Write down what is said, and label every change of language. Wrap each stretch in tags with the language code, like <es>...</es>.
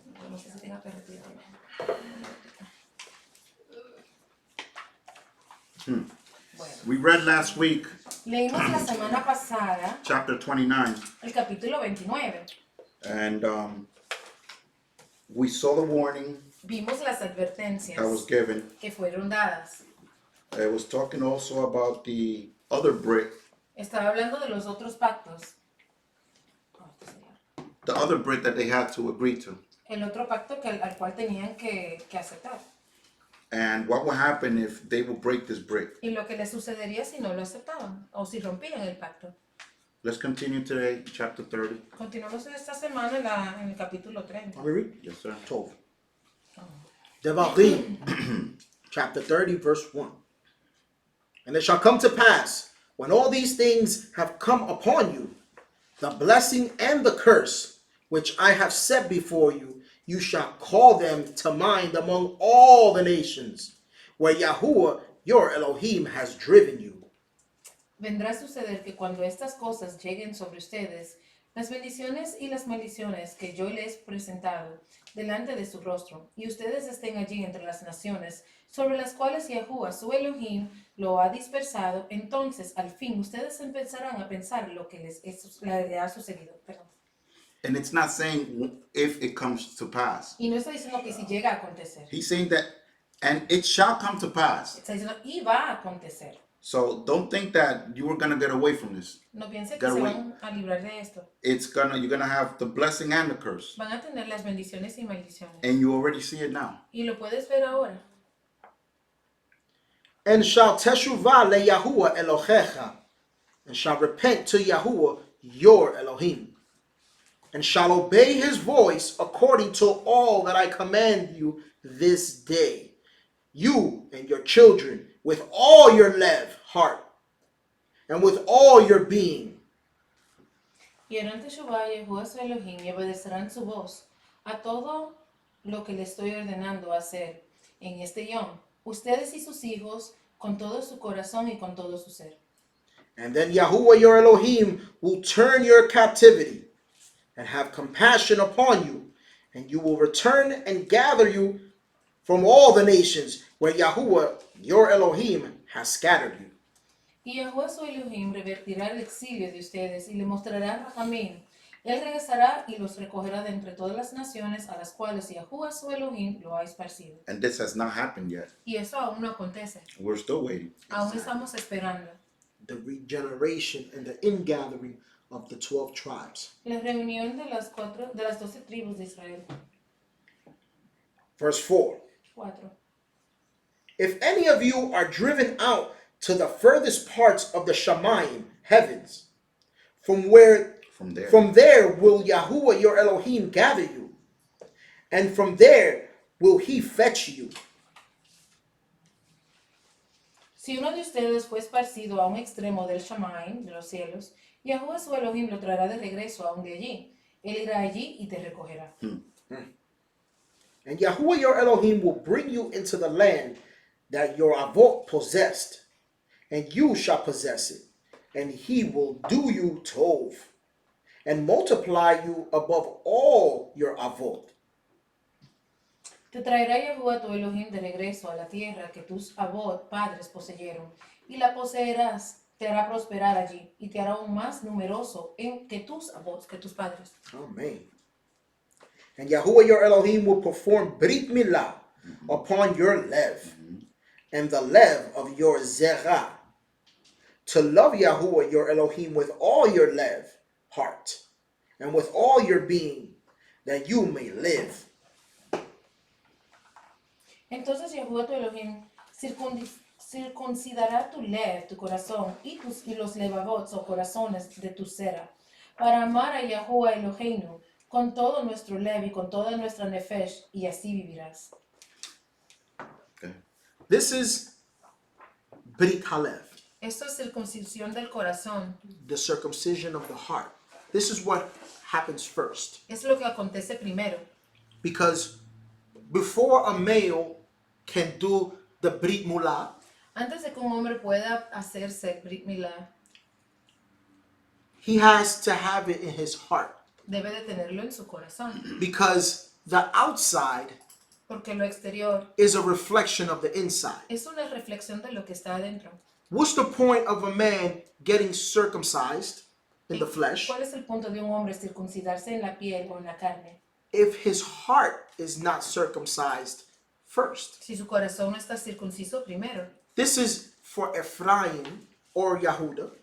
<es>No sé si tenga que retirar.</es> <en>We read last week,</en> <es>Leímos la semana pasada</es> <en>chapter 29,</en> <es>el capítulo 29.</es> <en>and we saw the warning</en> <es>Vimos las advertencias</es> <en>that was given.</en> <es>que fueron dadas.</es> <en>It was talking also about the other Brit,</en> <es>Estaba hablando de los otros pactos.</es> <en>the other Brit that they had to agree to.</en> <es>El otro pacto al cual tenían que aceptar.</es> <en>And what would happen if they would break this Brit?</en> <es>Y lo que les sucedería si no lo aceptaban o si rompían el pacto.</es> <en>Let's continue today, chapter 30.</en> <es>Continuamos esta semana en el capítulo 30.</es> <en>Let me read. Yes, sir. Tov. Devarim, chapter 30, verse 1. And it shall come to pass, when all these things have come upon you, the blessing and the curse, which I have set before you, you shall call them to mind among all the nations, where Yahuwah your Elohim has driven you.</en> <es>Vendrá a suceder que cuando estas cosas lleguen sobre ustedes, las bendiciones y las maldiciones que yo les he presentado delante de su rostro, y ustedes estén allí entre las naciones, sobre las cuales Yahuwah su Elohim lo ha dispersado, entonces al fin ustedes empezarán a pensar lo que les ha sucedido. Perdón.</es> <en>And it's not saying if it comes to pass.</en> <es>Y no está diciendo que si llega a acontecer.</es> <en>He's saying that, and it shall come to pass.</en> <es>Está diciendo y va a acontecer.</es> <en>So don't think that you were gonna get away from this.</en> <es>No piense que</es> <en>Gotta</en> <es>se</es> <en>wait.</en> <es>van a librar de esto.</es> <en>You're gonna have the blessing and the curse.</en> <es>Van a tener las bendiciones y maldiciones.</es> <en>And you already see it now.</en> <es>Y lo puedes ver ahora.</es> <en>And shall</en> <he>teshuvah le Yahuwah Elohecha,</he> <en>and shall repent to Yahuwah your Elohim, and shall obey his voice according to all that I command you this day, you and your children, with all your lev, heart, and with all your being.</en> <es>Y harán Teshuvah a Yahuwah su Elohim y obedecerán su voz a todo lo que le estoy ordenando hacer en este yom, ustedes y sus hijos, con todo su corazón y con todo su ser.</es> <en>And then Yahuwah your Elohim will turn your captivity and have compassion upon you, and you will return and gather you from all the nations where Yahuwah your Elohim has scattered you.</en> <es>Y Yahuwah su Elohim revertirá el exilio de ustedes y le mostrará Rahamim. Él regresará y los recogerá de entre todas las naciones a las cuales Yahuwah su Elohim lo ha esparcido.</es> <en>And this has not happened yet.</en> <es>Y eso aún no acontece.</es> <en>We're still waiting.</en> <es>Aún estamos esperando.</es> <en>The regeneration and the ingathering of the 12 tribes.</en> <es>La reunión de las 12 tribus de Israel.</es> <en>Verse 4.</en> <es>4.</es> <en>If any of you are driven out to the furthest parts of the Shamayim, heavens, from there will Yahuwah your Elohim gather you, and from there will he fetch you.</en> <es>Si uno de ustedes fue esparcido a un extremo del Shamaim, de los cielos, Yahuwah su Elohim lo traerá de regreso aún de allí. Él irá allí y te recogerá.</es> <en>And Yahuwah your Elohim will bring you into the land that your avot possessed, and you shall possess it, and he will do you tov, and multiply you above all your avot.</en> <es>Te traerá Yahuwah tu Elohim de regreso a la tierra que tus abot padres poseyeron, y la poseerás, te hará prosperar allí, y te hará aún más numeroso que tus abots, que tus padres. Amen.</es> <en>And Yahuwah your Elohim will perform Brit Milah upon your lev, and the lev of your zerah, to love Yahuwah your Elohim with all your lev, heart, and with all your being, that you may live.</en> <es>Entonces Yahuwah tu Elohim circuncidará tu lev, tu corazón, y los levabots o corazones de tu cera, para amar a Yahuwah Eloheinu con todo nuestro lev y con toda nuestra nefesh, y así vivirás.</es> <en>Okay. This is Brit Halev,</en> <es>Esto es circuncisión del corazón.</es> <en>the circumcision of the heart. This is what happens first.</en> <es>Es lo que acontece primero.</es> <en>Because before a male can do the Brit Milah,</en> <es>Antes de que un hombre pueda hacerse Brit Milah,</es> <en>he has to have it in his heart.</en> <es>debe de tenerlo en su corazón.</es> <en>Because the outside</en> <es>Porque lo exterior</es> <en>is a reflection of the inside.</en> <es>es una reflexión de lo que está adentro.</es> <en>What's the point of a man getting circumcised in the flesh</en> <es>¿Cuál es el punto de un hombre circuncidarse en la piel o en la carne</es> <en>if his heart is not circumcised first?</en> <es>si su corazón no está circunciso primero?</es> <en>This is for Ephraim or Yehuda</en>